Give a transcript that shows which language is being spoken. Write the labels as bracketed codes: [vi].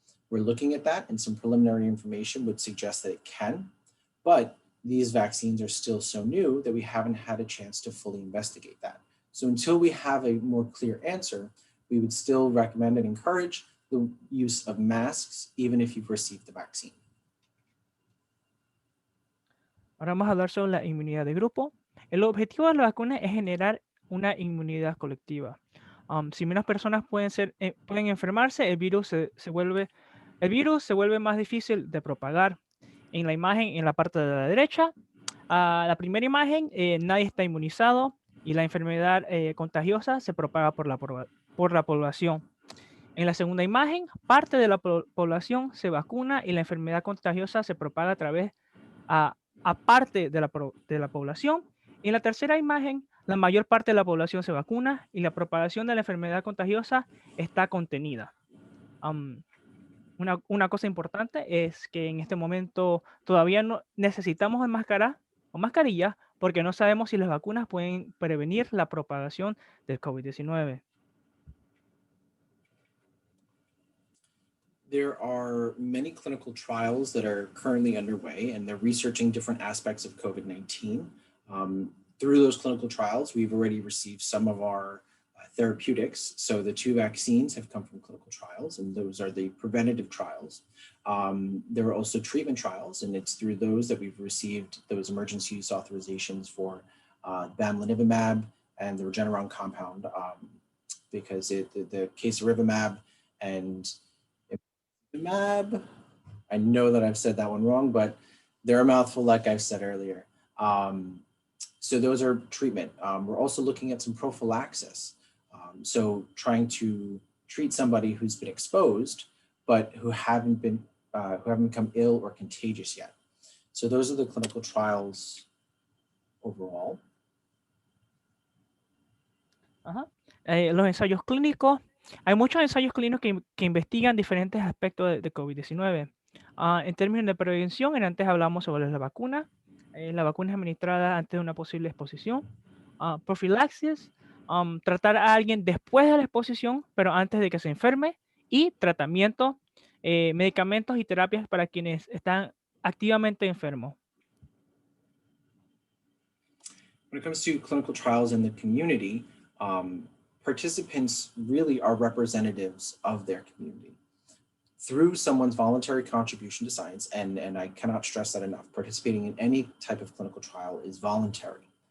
[en] We're looking at that, and some preliminary information would suggest that it can, but these vaccines are still so new that we haven't had a chance to fully investigate that. So until we have a more clear answer, we would still recommend and encourage the use of masks, even if you've received the vaccine. [es] Ahora vamos a hablar sobre la inmunidad de grupo. El objetivo de la vacuna es generar una inmunidad colectiva. Si menos personas pueden enfermarse, el virus se vuelve más difícil de propagar. En la imagen, en la parte de la derecha, la primera imagen, nadie está inmunizado y la enfermedad contagiosa se propaga por la población. En la segunda imagen, parte de la población se vacuna y la enfermedad contagiosa se propaga a parte de la población. En la tercera imagen, la mayor parte de la población se vacuna y la propagación de la enfermedad contagiosa está contenida. Una cosa importante es que en este momento todavía no necesitamos mascarilla porque no sabemos si las vacunas pueden prevenir la propagación del COVID-19. [en] There are many clinical trials that are currently underway, and they're researching different aspects of COVID-19. Through those clinical trials, we've already received some of our therapeutics. So the 2 vaccines have come from clinical trials, and those are the preventative trials. There are also treatment trials, and it's through those that we've received those emergency use authorizations for bamlanivimab and the Regeneron compound, because the casirivimab and Mab. I know that I've said that one wrong, but they're a mouthful, like I said earlier. So those are treatment. We're also looking at some prophylaxis. So trying to treat somebody who's been exposed, but who haven't become ill or contagious yet. So those are the clinical trials overall. [es] Los ensayos clínicos. Hay muchos ensayos clínicos que investigan diferentes aspectos de COVID-19. En términos de prevención, antes hablamos sobre la vacuna. La vacuna es administrada antes de una posible exposición. Profilaxis, tratar a alguien después de la exposición, pero antes de que se enferme. Y tratamiento, medicamentos y terapias para quienes están activamente enfermos. [en] When it comes to clinical trials in the community, participants really are representatives of their community. Through someone's voluntary contribution to science, and I cannot stress that enough, participating in any type of clinical trial is voluntary.